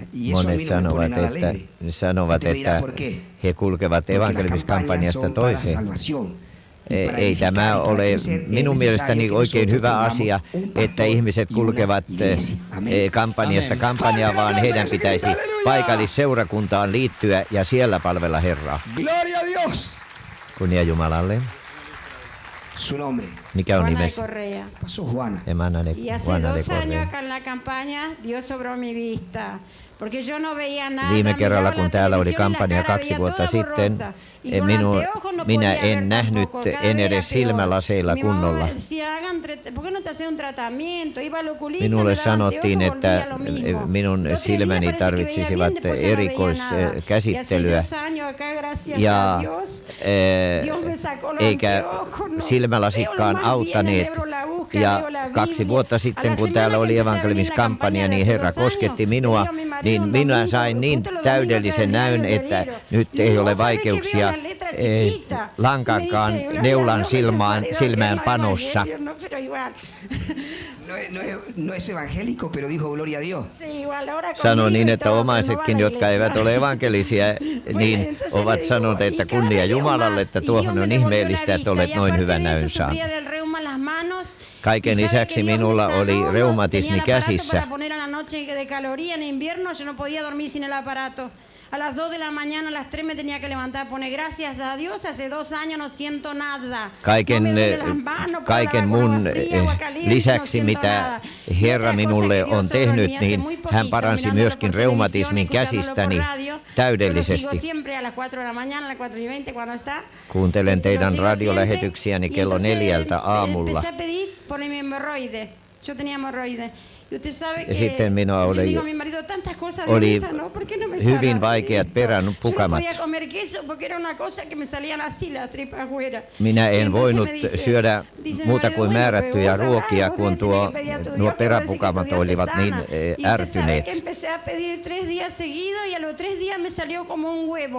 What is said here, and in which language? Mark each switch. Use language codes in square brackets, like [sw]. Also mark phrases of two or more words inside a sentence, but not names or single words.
[es] Y eso a [fi] Monet [es] mí no me pone nada alegre. [fi] sanovat, [es] Usted me dirá [fi] että [es] por qué. [fi] he kulkevat [es] Porque las campañas [fi] evankeliskampanjasta [es] son para [fi] toiseen. [es] salvación. Y para [fi] Ei [es] edificar [fi] tämä [es] y para [fi] ole [es] crecer, es [fi] minun mielestäni [es] necesario que [fi] oikein [es] nosotros [fi] hyvä [es] tengamos [fi] asia, [es] un pastor [fi] että ihmiset [es] y una [fi] kulkevat [es] iglesia. Amén. [fi] kampanjasta Amen. kampanjaan, vaan heidän Halleluja, pitäisi halleluja. paikallisseurakuntaan liittyä ja siellä palvella Herraa. [es] Gloria a Dios. [fi] Kunnia Jumalalle. [es] Su nombre. [fi] Mikä on [es] Juana de [fi] nimesi? [es] Correa. Pasó Juana. Emanane Y hace Juana de 2 años Correa. acá en la campaña Dios sobró mi vista. Porque yo no veía nada. [fi] Viime kerralla, [es] miraba [fi] kun [es] la [fi] täällä oli [es] televisión y la [fi] kampanja cara 2 [es] veía [fi] vuotta [es] toda [fi] sitten, [es] borrosa. Y con anteojos no [fi] minä [es] podía ver [fi] en nähnyt [es] tampoco, cada [fi] en [es] vez [fi] edes [es] era peor. [fi] silmälaseilla [es] Mi mamá [fi] kunnolla. [es] decía, ¿por qué no te haces un tratamiento? Iba al oculista, [fi] Minulle [es] me daban [fi] sanottiin, [es] anteojos, [fi] että [es] volvía lo mismo. [fi] minun [es] 2 o 3 días [fi] silmäni [es] parecía que veía [fi] tarvitsisivat [es] bien, después ya no veía nada. [fi] erikoiskäsittelyä. [es] Y hace 2 años acá, gracias [fi] Ja [es] a Dios, Dios me sacó los [fi] eikä [es] anteojos, no. [fi] silmälasitkaan [es] Veo lo más [fi] auttaneet. [es] bien, leo la búsqueda, [fi] Ja [es] leo la [fi] 2 [es] Biblia. [fi] vuotta [es] A [fi] sitten, [es] la [fi] kun [es] semana [fi] täällä [es] que [fi] oli [es] empecé a [fi] evankelimiskampanja, [es] venir [fi] niin [es] la [fi] Herra [es] campaña de hace 2 [fi] kosketti [es] años, [fi] minua, [es] le digo a mi marido [fi] niin [es] un [fi] minä [es] domingo, [fi] sain niin [es] justo los [fi] täydellisen [es] domingos [fi] näyn, [es] del [fi] että [es] diario. [fi] nyt [es] Le [fi] ei [es] digo, [fi] ole [es] "¿Vos sabés que [fi] vaikeuksia [es] veo la letra chiquita?" [fi] lankankaan [es] Me dice, [fi] neulan [es] "Gloria a Dios, [fi] silmään [es] no [fi] panossa. [es] evangelio, no, pero igual." No es evangélico, pero dijo gloria a Dios. Sí, igual, ahora [fi] Sano [es] conmigo [fi] niin, [es] y [fi] että [es] todo, pero [fi] omaisetkin, [es] no va a la [fi] jotka eivät [es] iglesia. [fi] ole evankelisia, niin [es] entonces [fi] ovat [es] le digo, [fi] sanoneet, että [es] "Y cada [fi] kunnia [es] vez veo [fi] Jumalalle, [es] más, [fi] että [es] y [fi] tuohon [es] Dios me [fi] on [es] devolvió la [fi] ihmeellistä, että [es] vista, [fi] olet [es] y [fi] noin [es] aparte [fi] hyvän [es] de eso, [fi] näyn saanut. [es] sufría del reuma en las manos. [fi] Kaiken [es] Y sabe [fi] lisäksi [es] que Dios me [fi] minulla [es] sanó, [fi] oli [es] tenía [fi] reumatismi [es] el aparato [fi] käsissä. [es] para poner a la noche de caloría en invierno, yo no podía dormir sin el aparato. A las 2 de la mañana, a las 3 me tenía que levantar a poner gracias a Dios, hace 2 años no siento nada. [fi] Kaiken, [es] No me duele las manos, puedo [fi] kaiken [es] lavar con [fi] mun [es] agua fría, agua caliente, [fi] lisäksi, [es] no siento [fi] mitä [es] nada. [fi] Herra [es] Y otra [fi] minulle [es] cosa que [fi] on [es] Dios obró en [fi] tehnyt, [es] mí hace [fi] niin [es] muy poquito, [fi] hän paransi [es] mirándolo [fi] myöskin [es] por televisión, [fi] reumatismin [es] escuchándolo por [fi] käsistäni. [es] radio. [fi] täydellisesti. [es] Siempre a las 4 de la mañana, a las 4:20 cuando está. [fi] Kuuntelen teidän [es] Lo sigo [fi] radiolähetyksiäni [es] siempre. [fi] kello [es] Y entonces [fi] 4 aamulla. [es] Empecé a pedir por mi hemorroide. Yo tenía hemorroide. Y usted sabe [fi] Ja [es] que [fi] sitten minua [es] yo [fi] oli, [es] digo a mi marido tantas cosas [fi] oli [es] Dios me sanó, ¿por qué no me [fi] hyvin [es] sana? [fi] vaikeat peränpukamat. [es] Yo no podía comer queso porque era una cosa que me salían así las tripas afuera. [fi] Minä [es] Y [fi] en [es] entonces [fi] voinut [es] me dice- [fi] syödä [es] dice mi [fi] muuta [es] marido, [fi] kuin [es] bueno, [fi] määrättyjä [es] pero vos [fi] ruokia, [es] sabrás, [fi] kun [es] vos tenés que pedir a tu Dios, [fi] nuo [es] pero decir que [fi] peräpukamat [es] tu Dios te [fi] olivat niin [es] sana. Y usted sabe [fi] ärtyneet. [es] que empecé a pedir 3 días seguidos y a los 3 días me salió como un huevo